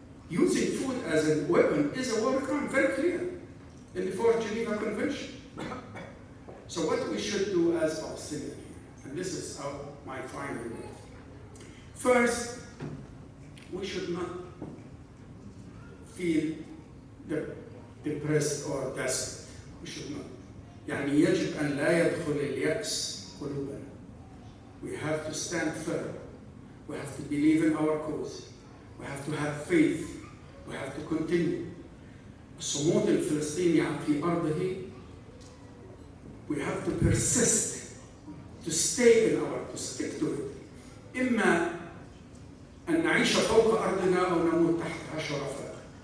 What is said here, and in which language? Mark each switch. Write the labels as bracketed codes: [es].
[en] Using food as a weapon is a war crime, very clear, in the Fourth Geneva Convention. So what we should do as Palestinians, and this is my final word. First, we should not feel depressed or desperate. We should not. [ar] يعني يجب أن لا يدخل اليأس قلوبنا. [en] We have to stand firm. We have to believe in our cause. We have to have faith. We have to continue. [ar] الصمود الفلسطيني في أرضه. [en] We have to persist, to stay to stick to it. [ar] إما أن نعيش فوق أرضنا أو نموت تحتها شرفاء.